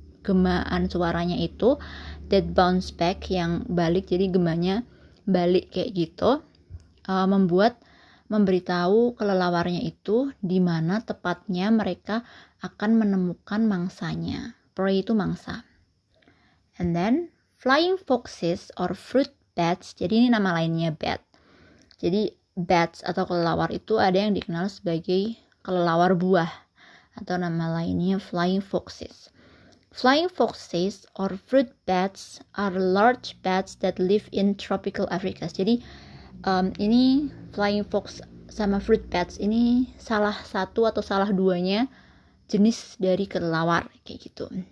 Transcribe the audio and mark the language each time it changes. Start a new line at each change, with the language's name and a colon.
Indonesian: gemaan suaranya itu,
English: that bounce back
Indonesian: yang balik, jadi gemanya balik kayak gitu, memberitahu kelelawarnya itu di mana tepatnya mereka akan menemukan mangsanya. Prey itu mangsa.
English: And then flying foxes or fruit bats,
Indonesian: jadi ini nama lainnya bat. Jadi bats atau kelelawar itu ada yang dikenal sebagai kelelawar buah atau nama lainnya
English: flying foxes. Flying foxes or fruit bats are large bats that live in tropical Africa.
Indonesian: Jadi ini flying fox sama fruit bats ini salah satu atau salah duanya jenis dari kelelawar kayak gitu.